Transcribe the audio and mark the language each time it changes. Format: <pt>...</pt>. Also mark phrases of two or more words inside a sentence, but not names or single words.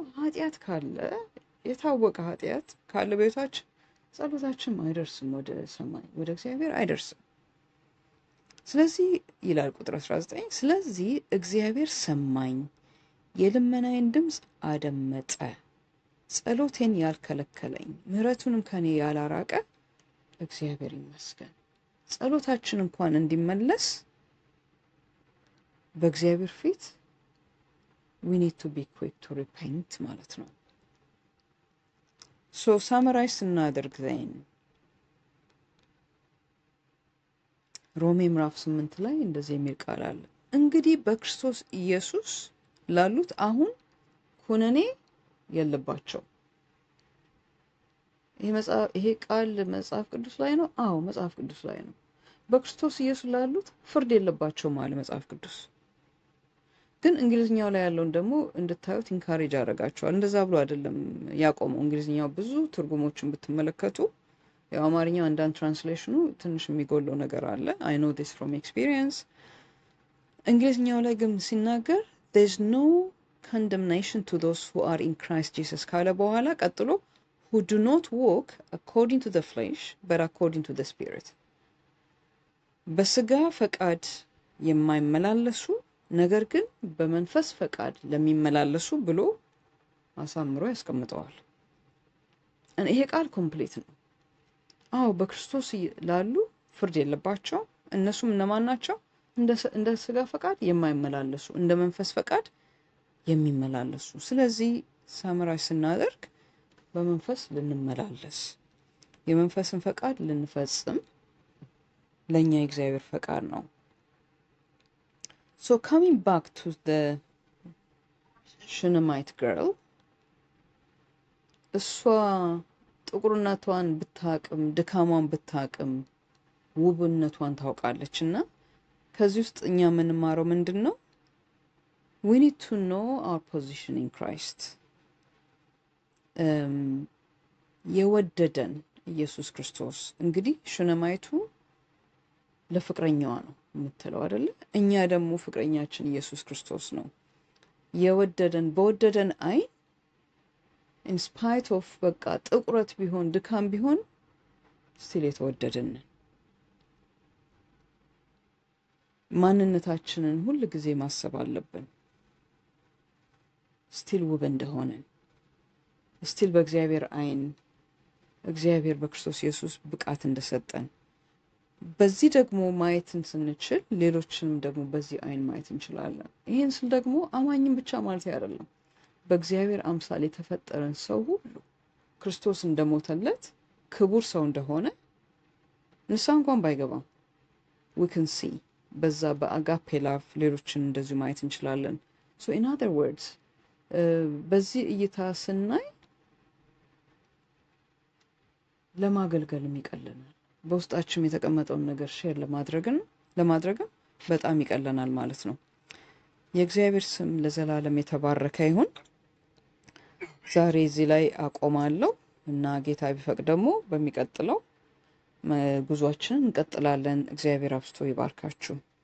<am>ኃጢአት ካለ የታወቀ ኃጢአት ካለ ቤታችን ጸሎታችን አይደርስም፣ ወደ ሰማይ ወደ እግዚአብሔር አይደርስም። ስለዚህ ይላል ቁጥር 19 ስለዚህ እግዚአብሔር ሰማኝ፣ የልመናዬን ድምፅ አደመጠ፣ ጸሎቴን ያልከለከለኝ፣ ምሕረቱንም ከኔ ያላራቀ እግዚአብሔር ይመስገን። ጸሎታችን እንኳን እንዲመለስ በእግዚአብሔር ፊት</am> <en>we need to be quick to repent</en> <am>ማለት ነው።</am> <en>so summarize</en> <am>ስናደርግ ዘይን ሮሜ ምዕራፍ 8 ላይ እንደዚህ የሚል ቃል አለ። እንግዲህ በክርስቶስ ኢየሱስ ላሉት አሁን ኩነኔ የለባቸው። ይሄ ቃል መጽሐፍ ቅዱስ ላይ ነው? አዎ መጽሐፍ ቅዱስ ላይ ነው። በክርስቶስ ኢየሱስ ላሉት ፍርድ የለባቸው ማለት መጽሐፍ ቅዱስ። ግን እንግሊዝኛው ላይ ያለውን ደግሞ እንድታዩት ኢንካሬጅ አደርጋቸዋል። እንደዛ ብሎ አይደለም ያቆመው። እንግሊዝኛው ብዙ ትርጉሞችን ብትመለከቱ ያው አማርኛው አንዳንድ ትራንስሌሽኑ ትንሽ የሚጎለው ነገር አለ።</am> <en>I know this from experience።</en> <am>እንግሊዝኛው ላይ ግን ሲናገር</am> <en>there's no condemnation to those who are in</en> <am>Christ Jesus ካለ በኋላ ቀጥሎ</am> <en>who do not walk according to the flesh but according to the spirit</en> <am>በስጋ ፈቃድ የማይመላለሱ ነገር ግን በመንፈስ ፈቃድ ለሚመላለሱ ብሎ አሳምሮ ያስቀምጠዋል። ይሄ ቃል ኮምፕሊት ነው። አዎ በክርስቶስ ላሉ ፍርድ የለባቸው። እነሱም እነማን ናቸው? እንደ ስጋ ፈቃድ የማይመላለሱ እንደ መንፈስ ፈቃድ የሚመላለሱ። ስለዚህ ሳምራይ ስናደርግ በመንፈስ ልንመላለስ የመንፈስን ፈቃድ ልንፈጽም ለኛ የእግዚአብሔር ፈቃድ ነው።</am> <en>So coming back to the Shunammite girl</en> <am>እሷ ጥቁርነቷን ብታቅም ድካሟን ብታቅም ውብነቷን ታውቃለች እና ከዚህ ውስጥ እኛ የምንማረው ምንድን ነው?</am> <en>We need to know our position in Christ።</en> <am>የወደደን ኢየሱስ ክርስቶስ እንግዲህ ሹነማይቱ ለፍቅረኛዋ ነው የምትለው አይደለ? እኛ ደግሞ ፍቅረኛችን ኢየሱስ ክርስቶስ ነው። የወደደን በወደደን አይን</am> <en>in spite of</en> <am>በቃ ጥቁረት ቢሆን ድካም ቢሆን ስቲል የተወደደን ማንነታችንን ሁሉ ጊዜ ማሰብ አለብን። ስቲል ውብ እንደሆነን ስቲል በእግዚአብሔር አይን እግዚአብሔር በክርስቶስ ኢየሱስ ብቃት እንደሰጠን በዚህ ደግሞ ማየትን ስንችል ሌሎችንም ደግሞ በዚህ አይን ማየት እንችላለን። ይሄን ስል ደግሞ አማኝም ብቻ ማለት አይደለም። በእግዚአብሔር አምሳል የተፈጠረን ሰው ሁሉ ክርስቶስ እንደሞተለት ክቡር ሰው እንደሆነ ንስሐ እንኳን ባይገባም</am> <en>we can see</en> <am>በዛ በአጋፔ ላቭ ሌሎችን እንደዚህ ማየት እንችላለን።</am> <en>so in other words</en> <am>በዚህ እይታ ስናይ ለማገልገልም ይቀለናል። በውስጣችን የተቀመጠውን ነገር ሼር ለማድረግም በጣም ይቀለናል ማለት ነው። የእግዚአብሔር ስም ለዘላለም የተባረከ ይሁን። ዛሬ እዚህ ላይ አቆማለሁ እና ጌታ ቢፈቅድ ደግሞ በሚቀጥለው ጉዟችንን እንቀጥላለን። እግዚአብሔር አብዝቶ ይባርካችሁ።</am>